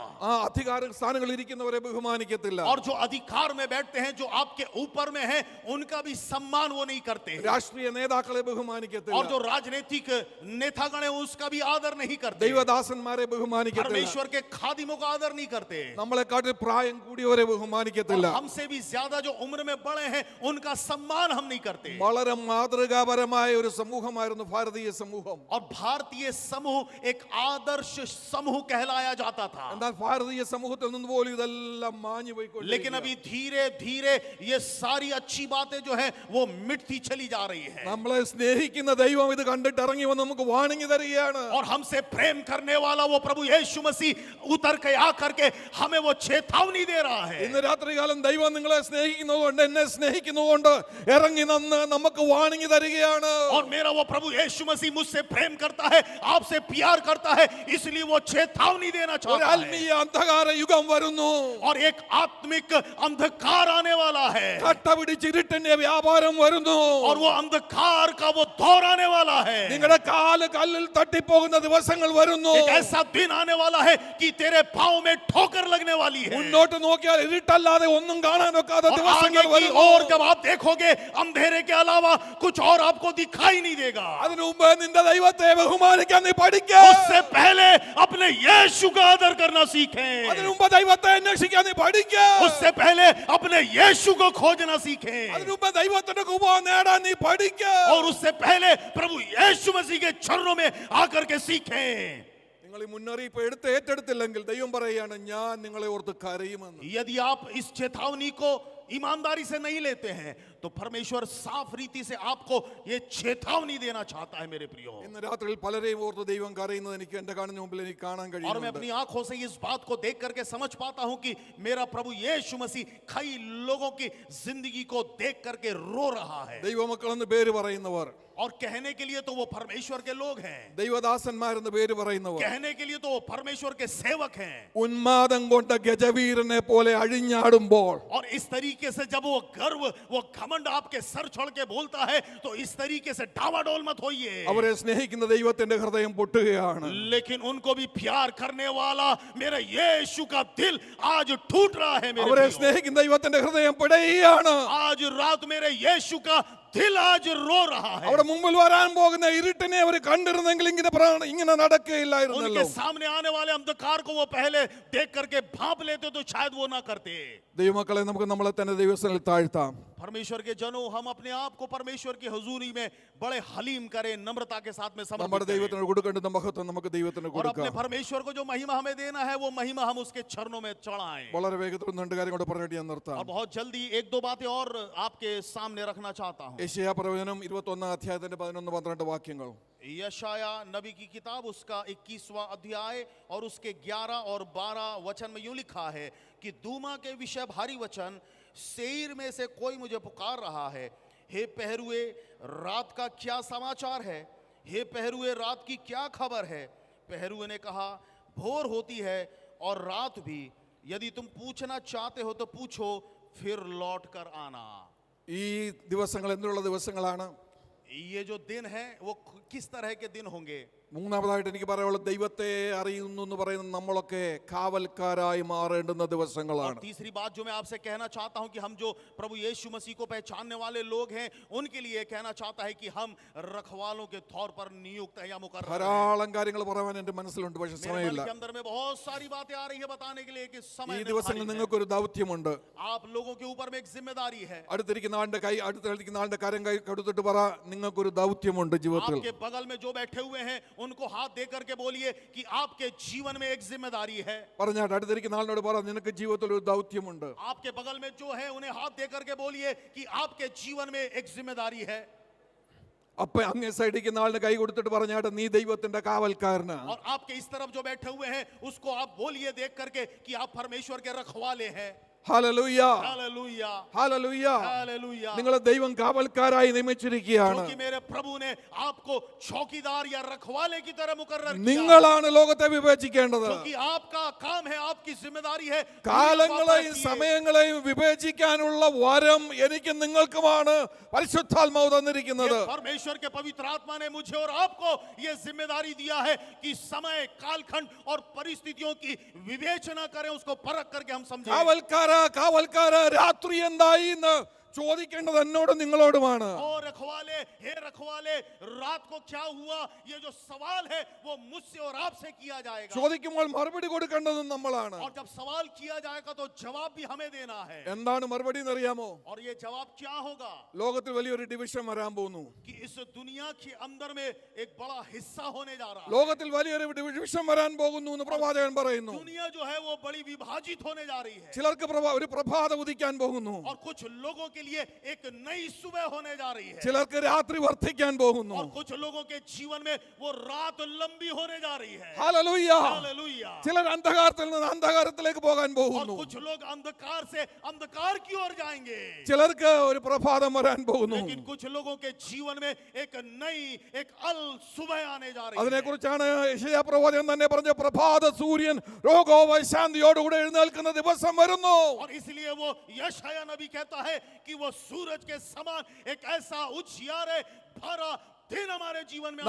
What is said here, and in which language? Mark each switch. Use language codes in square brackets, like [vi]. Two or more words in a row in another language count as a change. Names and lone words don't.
[ml] ആ അധികാര സ്ഥാനങ്ങളിൽ ഇരിക്കുന്നവരെ ബഹുമാനിക്കത്തില്ല. [hi] और जो अधिकार में बैठते हैं, जो आपके ऊपर में हैं, उनका भी सम्मान वो नहीं करते। [ml] രാഷ്ട്രീയ നേതാക്കളെ [hi] और [ml] ബഹുമാനിക്കത്തില്ല. [hi] जो राजनीतिक नेतागण है उसका भी आदर नहीं करते। [ml] ദൈവദാസന്മാരെ ബഹുമാനിക്കത്തില്ല. [hi] परमेश्वर के खादिमों का आदर नहीं करते। [ml] നമ്മളെക്കാട്ടിൽ പ്രായം കൂടിയവരെ ബഹുമാനിക്കത്തില്ല. ബഹുമാനിക്കത്തില്ല. [hi] हमसे भी ज्यादा जो उम्र में बड़े हैं उनका सम्मान हम नहीं करते. [ml] വളരെ മാതൃകാപരമായ ഒരു സമൂഹമായിരുന്നു ഭാരതീയ സമൂഹം. [hi] और भारतीय समूह एक आदर्श समूह कहलाया जाता था. [ml] എന്നാൽ ഭാരതീയ സമൂഹത്തിൽ നിന്ന് പോലും ഇതെല്ലാം മാഞ്ഞു പോയിക്കൊണ്ടിരിക്കുകയാണ്. [hi] लेकिन अभी धीरे धीरे ये सारी अच्छी बातें जो है वो मिटती चली जा रही है. [ml] നമ്മളെ സ്നേഹിക്കുന്ന ദൈവം ഇത് കണ്ടിട്ട് ഇറങ്ങി വന്ന് നമുക്ക് വാണിംഗ് തരികയാണ്. [hi] और हमसे प्रेम करने वाला वो प्रभु यीशु मसीह उतर के आ करके हमें वो चेतावनी दे रहा है. [ml] ഇന്ന് രാത്രികാലം ദൈവം നിങ്ങളെ സ്നേഹിക്കുന്നതുകൊണ്ട് എന്നെ സ്നേഹിക്കുന്നതുകൊണ്ട് ഇറങ്ങി നിന്ന് നമുക്ക് വാണിംഗ് തരികയാണ്. [hi] और मेरा वो प्रभु यीशु मसीह मुझसे प्रेम करता है, आपसे प्यार करता है, इसलिए वो चेतावनी देना [ml] ഒരു [hi] चाहता है. [ml] ആത്മീയ അന്ധകാര യുഗം വരുന്നു. [hi] और एक आत्मिक अंधकार आने वाला है. [ml] കട്ട പിടിച്ച് ഇരുട്ടിന്റെ വ്യാപാരം വരുന്നു. [hi] और वो अंधकार का वो दौर आने वाला है. [ml] നിങ്ങളുടെ കാല് കല്ലിൽ തട്ടിപ്പോകുന്ന ദിവസങ്ങൾ വരുന്നു. [hi] एक ऐसा दिन आने वाला है कि तेरे पाँव में ठोकर लगने वाली है. [ml] മുന്നോട്ട് നോക്കിയാൽ ഇരുട്ടല്ലാതെ ഒന്നും കാണാൻ ഒക്കാത്ത [hi] और [ml] ദിവസങ്ങൾ [hi] आगे की [ml] വരുന്നു. [hi] ओर जब आप देखोगे अंधेरे के अलावा कुछ और आपको दिखाई नहीं देगा. [ml] അതിനു മുമ്പ് നിന്റെ ദൈവത്തെ ബഹുമാനിക്കാൻ നീ പഠിക്ക. [hi] उससे पहले अपने यीशु का आदर करना सीखें. [ml] അതിനു മുമ്പ് ദൈവത്തെ അന്വേഷിക്കാൻ നീ പഠിക്ക. [hi] उससे पहले अपने यीशु को खोजना सीखें. [ml] അതിനു മുമ്പ് ദൈവത്തിന്റെ കൃപ നേടാൻ നീ പഠിക്ക. [hi] और उससे पहले प्रभु यीशु मसीह के चरणों में आकर के सीखें. [ml] നിങ്ങൾ ഈ മുന്നറിയിപ്പ് ഏറ്റെടുത്തില്ലെങ്കിൽ ദൈവം പറയുകയാണ് ഞാൻ നിങ്ങളെ ഓർത്ത് കരയുമെന്ന്. [hi] यदि आप इस चेतावनी को ईमानदारी से नहीं लेते हैं तो परमेश्वर साफ रीति से आपको ये चेतावनी देना चाहता है मेरे प्रियो. [ml] ഇന്ന് രാത്രിയിൽ പലരെയും ഓർത്ത് ദൈവം കരയുന്നത് എനിക്ക് എന്റെ കണ്ണിന് മുമ്പിൽ എനിക്ക് കാണാൻ [hi] और मैं [ml] കഴിയുന്നുണ്ട്. [hi] अपनी आंखों से इस बात को देख करके समझ पाता हूं कि मेरा प्रभु यीशु मसीह कई लोगों की जिंदगी को देख करके रो रहा है. [ml] ദൈവമക്കളെന്ന് പേര് പറയുന്നവർ, [hi] और कहने के लिए तो वो परमेश्वर के लोग हैं, [ml] ദൈവദാസന്മാരെന്ന് പേര് പറയുന്നവർ, [hi] कहने के लिए तो वो परमेश्वर के सेवक हैं. [ml] ഉന്മാദം കൊണ്ട് ഗജവീരനെ പോലെ അഴിഞ്ഞാടുമ്പോൾ [hi] और इस तरीके से जब वो गर्व वो घमंड आपके सर छोड़ के बोलता है तो इस तरीके से डावाडोल मत होइए. [ml] അവരെ സ്നേഹിക്കുന്ന ദൈവത്തിന്റെ ഹൃദയം പൊട്ടുകയാണ്. [hi] लेकिन उनको भी प्यार करने वाला मेरा यीशु का दिल आज टूट रहा है मेरे [ml] അവരെ [hi] प्रियो. [ml] സ്നേഹിക്കുന്ന ദൈവത്തിന്റെ ഹൃദയം പിടയുകയാണ്. [hi] आज रात मेरे यीशु का दिल आज रो रहा है. [ml] അവിടെ മുമ്പിൽ വരാൻ പോകുന്ന ഇരുട്ടിനെ അവർ കണ്ടിരുന്നെങ്കിൽ ഇങ്ങനെ നടക്കുകയില്ലായിരുന്നല്ലോ. [hi] उनके सामने आने वाले अंधकार को वो पहले देख करके भांप लेते तो शायद वो ना करते. [ml] ദൈവമക്കളെ നമുക്ക് നമ്മളെ തന്നെ ദൈവസ്ഥനിൽ താഴ്ത്താം. [hi] परमेश्वर के जनों, हम अपने आप को परमेश्वर की हुजूरी में बड़े हलीम करें, नम्रता के साथ में [ml] നമ്മുടെ [hi] समर्पित करें. [ml] ദൈവത്തിന് കൊടുക്കേണ്ട മഹത്വം നമുക്ക് ദൈവത്തിന് [hi] और अपने [ml] കൊടുക്കാം. [hi] परमेश्वर को जो महिमा हमें देना है वो महिमा हम उसके चरणों में चढ़ाएं. [ml] വളരെ വേഗത്തിൽ രണ്ട് കാര്യം കൂടെ പറഞ്ഞിട്ട് ഞാൻ [hi] और [ml] നിർത്താം. [hi] बहुत जल्दी एक दो बातें और आपके सामने रखना चाहता हूं. [ml] യെശയ്യാ പ്രവചനം 21 അധ്യായത്തിന്റെ 11-12 വാക്യങ്ങൾ. [hi] यशाया नबी की किताब उसका 21वां अध्याय और उसके 11 और 12 वचन में यूं लिखा है कि दूमा के विषय भारी वचन, सेईर में से कोई मुझे पुकार रहा है, हे पहरुए रात का क्या समाचार है, हे पहरुए रात की क्या खबर है. पहरुए ने कहा भोर होती है और रात भी, यदि तुम पूछना चाहते हो तो पूछो, फिर लौट कर आना. [ml] ഈ ദിവസങ്ങൾ എന്നുള്ള ദിവസങ്ങളാണ്? [hi] ये जो दिन है वो किस तरह के दिन होंगे? [ml] മൂന്നാമതായിട്ട് എനിക്ക് പറയാനുള്ളത് ദൈവത്തെ അറിയുന്നു എന്ന് പറയുന്ന നമ്മളൊക്കെ കാവൽക്കാരായി മാറേണ്ടുന്ന ദിവസങ്ങളാണ്. [hi] तीसरी बात जो मैं आपसे कहना चाहता हूं कि हम जो प्रभु यीशु मसीह को पहचानने वाले लोग हैं उनके लिए कहना चाहता है कि हम रखवालों के तौर पर नियुक्त है या मुकर्रर हैं. [ml] ധാരാളം കാര്യങ്ങൾ പറയാൻ എൻ്റെ മനസ്സിലുണ്ട്, പക്ഷെ [hi] मेरे मन [ml] സമയമില്ല. [hi] के अंदर में बहुत सारी बातें आ रही है बताने के लिए कि [ml] ഈ [hi] समय [ml] ദിവസങ്ങളിൽ [hi] नहीं है. [ml] നിങ്ങൾക്കൊരു ദൗത്യമുണ്ട്. [hi] आप लोगों के ऊपर में एक जिम्मेदारी है. [ml] അടുത്തിരിക്കുന്ന ആളുടെ കാര്യം കൈ കൊടുത്തിട്ട് പറ, നിങ്ങൾക്കൊരു ദൗത്യമുണ്ട് ജീവിതത്തിൽ. [hi] आपके बगल में जो बैठे हुए हैं उनको हाथ दे करके बोलिए कि आपके जीवन में एक जिम्मेदारी है. [ml] പറഞ്ഞാട്ട് അടുത്തിരിക്കുന്ന ആളിനോട് പറ, നിനക്ക് ജീവിതത്തിൽ ഒരു ദൗത്യമുണ്ട്. [hi] आपके बगल में जो है उन्हें हाथ दे करके बोलिए कि आपके जीवन में एक जिम्मेदारी है. [ml] അപ്പൊ അങ്ങേ സൈഡിക്കുന്ന ആളിന് കൈ കൊടുത്തിട്ട് പറഞ്ഞാട്ട് നീ ദൈവത്തിന്റെ കാവൽക്കാരനാ. [hi] और आपके इस तरफ जो बैठे हुए हैं उसको आप बोलिए देख करके कि आप परमेश्वर के रखवाले हैं. [ml] ഹല്ലേലൂയ, [hi] हालेलुया, [ml] ഹല്ലേലൂയ. [hi] हालेलुया. [ml] നിങ്ങളെ ദൈവം കാവൽക്കാരായി നിയമിച്ചിരിക്കുകയാണ്. [hi] क्योंकि मेरे प्रभु ने आपको चौकीदार या रखवाले की तरह मुकर्रर किया. [ml] നിങ്ങളാണ് ലോകത്തെ വിവേചിക്കേണ്ടത്. [hi] क्योंकि आपका काम है, आपकी जिम्मेदारी है. [ml] കാലങ്ങളെയും സമയങ്ങളെയും വിവേചിക്കാനുള്ള വരം എനിക്ക് നിങ്ങൾക്കുമാണ് പരിശുദ്ധാത്മാവ് തന്നിരിക്കുന്നത്. [hi] ये परमेश्वर के पवित्र आत्मा ने मुझे और आपको ये जिम्मेदारी दिया है कि समय, कालखंड और परिस्थितियों की विवेचना करें, उसको परख करके हम समझें. [ml] കാവൽക്കാര രാത്രി എന്തായി എന്ന് ചോദിക്കേണ്ടത് എന്നോടും നിങ്ങളോടുമാണ്. [hi] ओ रखवाले, हे रखवाले, रात को क्या हुआ, ये जो सवाल है वो मुझसे और आपसे किया जाएगा. [ml] ചോദിക്കുമ്പോൾ മറുപടി കൊടുക്കേണ്ടതും നമ്മളാണ്. [hi] और जब सवाल किया जाएगा तो जवाब भी हमें देना है. [ml] എന്താണ് മറുപടി എന്നറിയാമോ? [hi] और ये जवाब क्या होगा? [ml] ലോകത്തിൽ വലിയൊരു ഡിവിഷൻ വരാൻ പോകുന്നു. [hi] कि इस दुनिया के अंदर में एक बड़ा हिस्सा होने जा रहा है. [ml] ലോകത്തിൽ വലിയൊരു ഡിവിഷൻ വരാൻ പോകുന്നു എന്ന് പ്രവാചകൻ പറയുന്നു. [hi] दुनिया जो है वो बड़ी विभाजित होने जा रही है. [ml] ചിലർക്ക് ഒരു പ്രഭാത ഉദിക്കാൻ പോകുന്നു. [hi] और कुछ लोगों के लिए एक नई सुबह होने जा रही है. [ml] ചിലർക്ക് രാത്രി വർദ്ധിക്കാൻ പോകുന്നു. [hi] और कुछ लोगों के जीवन में वो रात लंबी होने जा रही है. [ml] ഹല്ലേലൂയ. [hi] हालेलुया. [ml] ചിലർ അന്ധകാരത്തിൽ നിന്ന് അന്ധകാരത്തിലേക്ക് പോകാൻ [hi] और [ml] പോകുന്നു. [hi] कुछ लोग अंधकार से अंधकार की ओर जाएंगे. [ml] ചിലർക്ക് ഒരു പ്രഭാതം വരാൻ പോകുന്നു. [hi] लेकिन कुछ लोगों के जीवन में एक नई एक अल सुबह आने जा रही है. [ml] അതിനെക്കുറിച്ചാണ് യെശയ്യാ പ്രവാചകൻ തന്നെ പറഞ്ഞ പ്രഭാത സൂര്യൻ രോഗോപശാന്തിയോടുകൂടെ എഴുന്നേൽക്കുന്ന ദിവസം വരുന്നു. [hi] और इसलिए वो यशाया नबी कहता है कि वो सूरज के समान एक ऐसा उजियारे भरा दिन हमारे जीवन में